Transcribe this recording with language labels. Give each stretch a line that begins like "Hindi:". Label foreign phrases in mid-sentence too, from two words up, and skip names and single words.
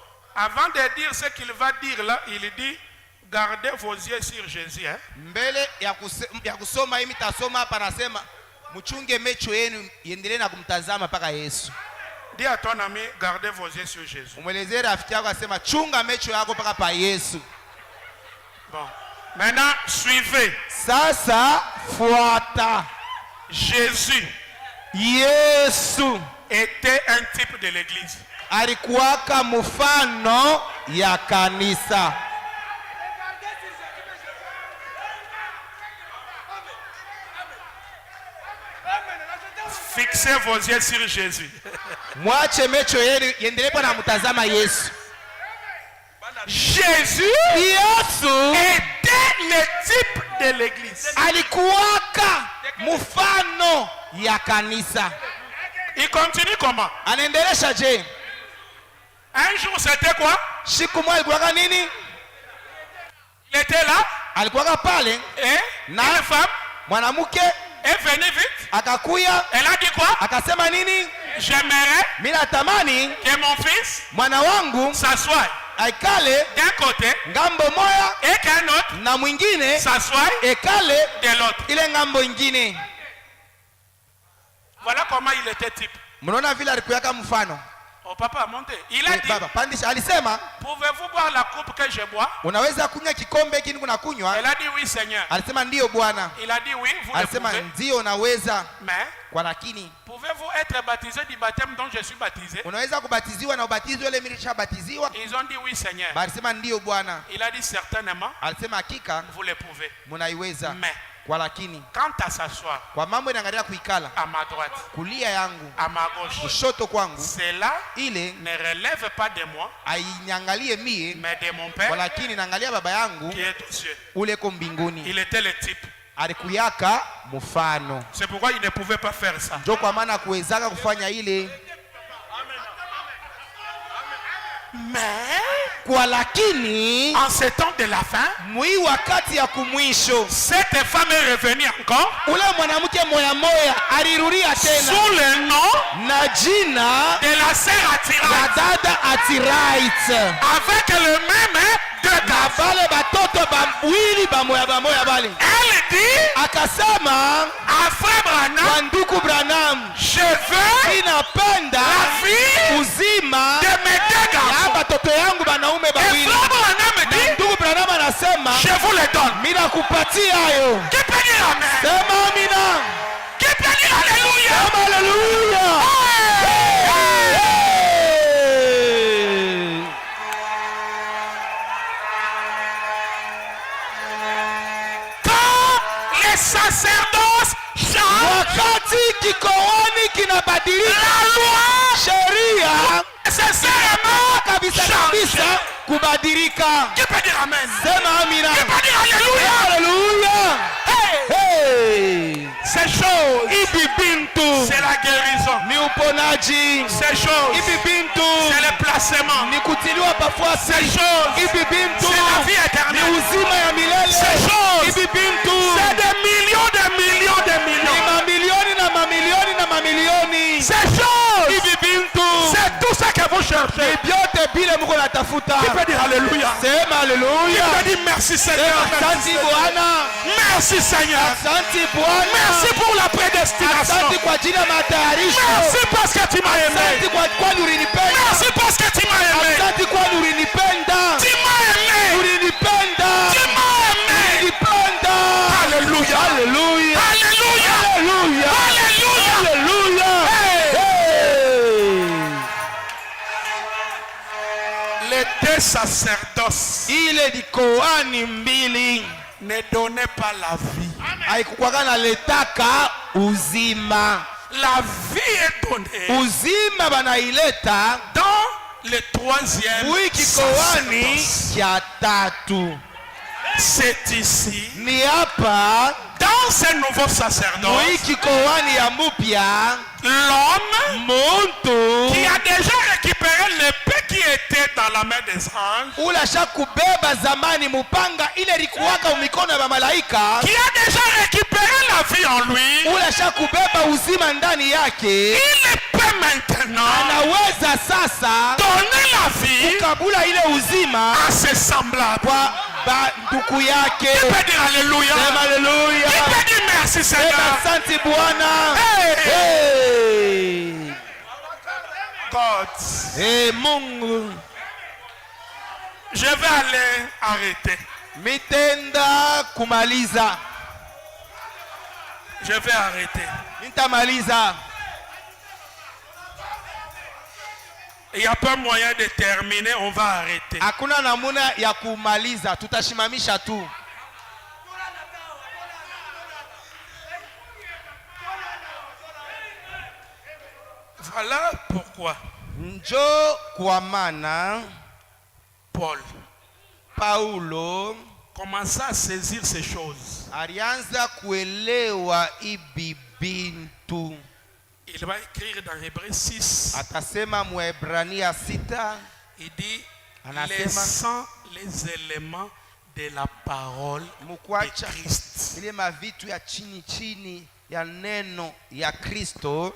French: Avant de dire ce qu'il va dire là, il dit gardez vos yeux sur Jésus. Hein?
Swahili: Mbele ya kusoma hii mitasoma hapa anasema mchunge macho yenu iendelee na kumtazama mpaka Yesu.
French: Dis à ton ami gardez vos yeux sur Jésus.
Swahili: Umwelezee rafiki yako asema chunga macho yako mpaka pa Yesu.
French: Bon. Maintenant suivez.
Swahili: Sasa fuata.
French: Jésus
Swahili: Yesu
French: était un type de l'église.
Swahili: Alikuwaka mfano ya kanisa.
French: Fixez vos yeux sur Jésus.
Swahili: Mwache macho yenu yendelee na mtazama Yesu.
French: Jésus
Swahili: Yesu
French: était le type de l'église.
Swahili: Alikuwaka mfano ya kanisa.
French: Il continue comment?
Swahili: Anaendelesha je?
French: Un jour c'était quoi?
Swahili: Siku moja alikuwaka nini?
French: Il était là.
Swahili: Alikuwaka pale
French: Et
Swahili: na
French: une femme
Swahili: mwanamke
French: est venue vite.
Swahili: akakuya.
French: Elle a dit quoi?
Swahili: Akasema nini?
French: J'aimerais
Swahili: Mimi natamani
French: que mon fils
Swahili: mwana wangu
French: s'assoie
Swahili: aikale
French: d'un côté
Swahili: ngambo moya
French: et qu'un autre
Swahili: na mwingine
French: s'assoie
Swahili: ekale
French: de l'autre.
Swahili: ile ngambo ingine.
French: Voilà comment il était type.
Swahili: Mnaona vile alikuyaka mfano.
French: Oh papa, montez. Il a dit,
Swahili: Baba pandisha alisema
French: pouvez-vous boire la coupe que je bois?
Swahili: unaweza kunywa kikombe hiki kuna kunywa?
French: Elle a dit oui Seigneur.
Swahili: Alisema ndio Bwana.
French: Il a dit oui, vous le
Swahili: Alisema
French: pouvez.
Swahili: ndio naweza.
French: Mais
Swahili: Kwa lakini
French: pouvez-vous être baptisé du baptême dont je suis baptisé?
Swahili: unaweza kubatiziwa na ubatizo ile mimi nishabatiziwa?
French: Ils ont dit oui Seigneur.
Swahili: Alisema ndio Bwana.
French: Il a dit certainement,
Swahili: Alisema hakika
French: vous le pouvez.
Swahili: mnaiweza.
French: Mais
Swahili: Kwa lakini
French: quant à s'asseoir
Swahili: kwa mambo inaangalia kuikala
French: à ma droite,
Swahili: kulia yangu
French: à ma gauche,
Swahili: kushoto kwangu
French: cela
Swahili: ile
French: ne relève pas de moi,
Swahili: ainyangalie mie,
French: mais de mon
Swahili: kwa
French: Père
Swahili: lakini naangalia baba yangu
French: qui est aux cieux.
Swahili: ule ko mbinguni.
French: Il était le type.
Swahili: Alikuyaka mfano.
French: C'est pourquoi il ne pouvait pas faire ça.
Swahili: Ndio kwa maana kuwezaka kufanya ile.
French: Mais
Swahili: Kwa lakini
French: en ce temps de la fin,
Swahili: mwi wakati ya kumwisho
French: cette femme est revenue encore
Swahili: ule mwanamke moya moya alirudia tena
French: sous le nom
Swahili: na jina
French: de la sœur
Swahili: la
French: Attirante
Swahili: dada Atiraite
French: avec le même deux
Swahili: na
French: garçons.
Swahili: vale batoto bawili bamoya bale.
French: Elle dit
Swahili: Akasema
French: à Frère Branham,
Swahili: kwa ndugu Branham,
French: je veux
Swahili: inapenda
French: la vie
Swahili: uzima
French: de mes deux
Swahili: ya
French: garçons.
Swahili: batoto yangu banaume
French: Et
Swahili: bawili.
French: Frère Branham
Swahili: Na
French: dit,
Swahili: ndugu Branham anasema
French: je vous le donne.
Swahili: mina kupatia hayo.
French: Qui peut dire amen?
Swahili: Sema amina.
French: Qui peut dire alléluia?
Swahili: Sema haleluya.
French: Quand les sacerdoces changent,
Swahili: Wakati kikoani kinabadilika,
French: la loi
Swahili: sheria
French: nécessairement
Swahili: kabisa kabisa
French: change.
Swahili: kubadilika.
French: Qui peut dire amen?
Swahili: Sema amina.
French: Qui peut dire alléluia?
Swahili: Haleluya. Hey! Hey.
French: Ces choses,
Swahili: Ibi bintu
French: c'est la guérison.
Swahili: ni uponaji.
French: Ces choses,
Swahili: Ibi bintu
French: c'est le placement.
Swahili: ni kutiliwa pafuasi.
French: Ces choses,
Swahili: Ibi bintu
French: c'est la vie
Swahili: ni
French: éternelle.
Swahili: uzima ya milele.
French: Ces choses,
Swahili: Ibi bintu
French: c'est des millions de millions de
Swahili: ni
French: millions.
Swahili: mamilioni na mamilioni na mamilioni.
French: Ces choses,
Swahili: Ibi bintu
French: c'est tout ce que vous cherchez.
Swahili: ni vyote vile mko natafuta.
French: Qui peut dire alléluia?
Swahili: Sema
French: Qui
Swahili: haleluya.
French: peut dire merci Seigneur?
Swahili: Asante Bwana.
French: Merci Seigneur.
Swahili: Asante Bwana.
French: Merci pour la prédestination.
Swahili: Asante kwa ajili ya matayarisho.
French: Merci parce que tu m'as aimé.
Swahili: Asante kwa kwani ulinipenda.
French: Merci parce que tu m'as aimé.
Swahili: Asante kwani ulinipenda.
French: Tu m'as aimé.
Swahili: Ulinipenda.
French: Tu m'as aimé.
Swahili: Ulinipenda.
French: Alléluia.
Swahili: Alléluia.
French: Alléluia.
Swahili: Alléluia.
French: Alléluia.
Swahili: Alléluia. Hey. Hey.
French: Les deux sacerdoces
Swahili: Ile ni koani mbili
French: ne donnaient pas la vie.
Swahili: haikukwaka na letaka uzima.
French: La vie est donnée
Swahili: Uzima banaileta
French: dans le troisième
Swahili: wiki koani
French: sacerdoce.
Swahili: ya tatu.
French: C'est ici,
Swahili: Ni hapa
French: dans ce nouveau sacerdoce,
Swahili: wiki koani ya mupya
French: l'homme
Swahili: muntu
French: qui a déjà récupéré l'épée qui était dans la main des anges,
Swahili: ule ashakubeba zamani mupanga ile likuwaka mikono ya malaika,
French: qui a déjà récupéré la vie en lui,
Swahili: ule ashakubeba uzima ndani yake,
French: il peut maintenant
Swahili: anaweza sasa
French: donner la vie
Swahili: anagabula ile uzima
French: à ses semblables.
Swahili: kwa banduku yake.
French: Qui peut dire alléluia?
Swahili: Sema haleluya.
French: Qui peut dire merci
Swahili: Sema
French: Seigneur?
Swahili: asante Bwana. Hey! Hey!
French: God.
Swahili: Hey, Mungu.
French: Je vais aller arrêter.
Swahili: Mitenda kumaliza.
French: Je vais arrêter.
Swahili: Nitamaliza.
French: Il n'y a pas moyen de terminer, on va arrêter.
Swahili: Hakuna namuna ya kumaliza, tutashimamisha tu.
French: Voilà pourquoi
Swahili: Njo kwa maana Paulo
French: commença à saisir ces choses.
Swahili: alianza kuelewa ibi bintu.
French: Il va écrire dans Hébreux 6.
Swahili: Atasema Mwebrania 6.
French: Il dit,
Swahili: Anasema,
French: laissant les éléments de la parole de Christ.
Swahili: Ile mavitu ya chini chini ya neno ya Kristo.